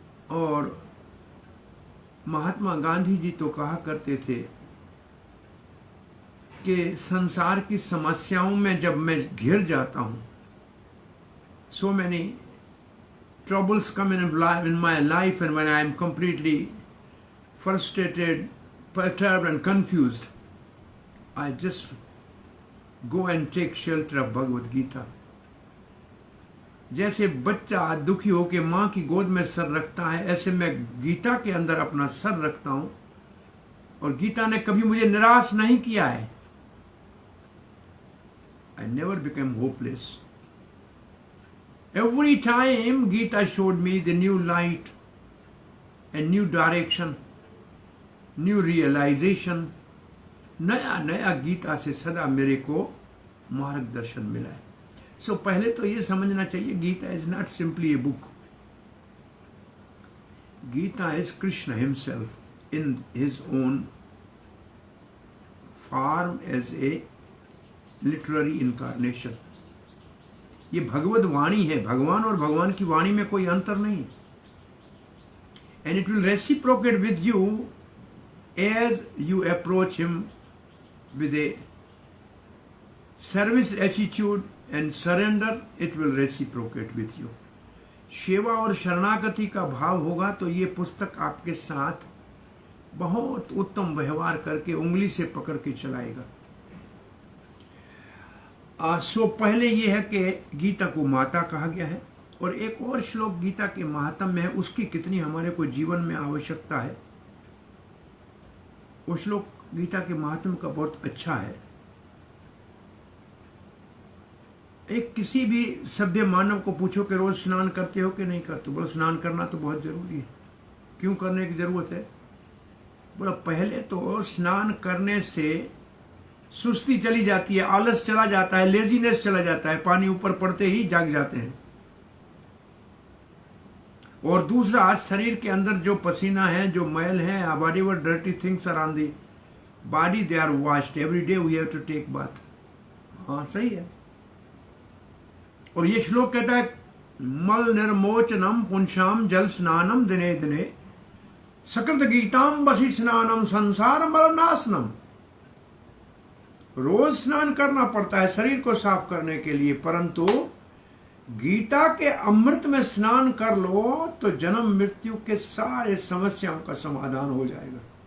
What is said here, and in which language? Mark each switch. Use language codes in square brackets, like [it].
[hi] और महात्मा गांधी जी तो कहा करते थे कि संसार की समस्याओं में जब मैं घिर जाता हूं, [en] so many troubles come in my life, and when I am completely frustrated, perturbed and confused, I just go and take shelter of Bhagavad Gita. [hi] जैसे बच्चा दुखी होकर मां की गोद में सर रखता है, ऐसे मैं गीता के अंदर अपना सर रखता हूं, और गीता ने कभी मुझे निराश नहीं किया है। [en] I never became hopeless. Every time Gita showed me the new light, a new direction, new realization. [hi] नया नया गीता से सदा मेरे को मार्गदर्शन मिला है। सो पहले तो ये समझना चाहिए, [en] Gita is not simply a book. Gita is Krishna himself in his own form as a literary incarnation. [hi] ये भगवत वाणी है। भगवान और भगवान की वाणी में कोई अंतर नहीं। [en] And it will reciprocate with you as you approach him with a service attitude and surrender, it will reciprocate with you. [hi] सेवा और शरणागति का भाव होगा तो ये पुस्तक आपके साथ बहुत उत्तम व्यवहार करके उंगली से पकड़ के चलाएगा। सो पहले ये है कि गीता को माता कहा गया है, और एक और श्लोक गीता के महात्म्य में है, उसकी कितनी हमारे को जीवन में आवश्यकता है। वो श्लोक गीता के महात्म्य का बहुत अच्छा है। एक किसी भी सभ्य मानव को पूछो कि रोज स्नान करते हो कि नहीं करते? बोलो स्नान करना तो बहुत जरूरी है। क्यों करने की जरूरत है? बोला पहले तो स्नान करने से सुस्ती चली जाती है, आलस चला जाता है, लेजीनेस चला जाता है, पानी ऊपर पड़ते ही जाग जाते हैं। और दूसरा, शरीर के अंदर जो पसीना है, जो मैल है, [en] whatever dirty things are on the body, they are washed every day. We have to take bath. [hi] हाँ सही है। और ये श्लोक कहता है [sa] मल निर्मोचनम पुंसाम जल स्नानम दिने दिने सकृत गीताम बसी स्नानम संसार मल नाशनम। [hi] रोज स्नान करना पड़ता है शरीर को साफ करने के लिए, परंतु गीता के अमृत में स्नान कर लो तो जन्म मृत्यु के सारे समस्याओं का समाधान हो जाएगा।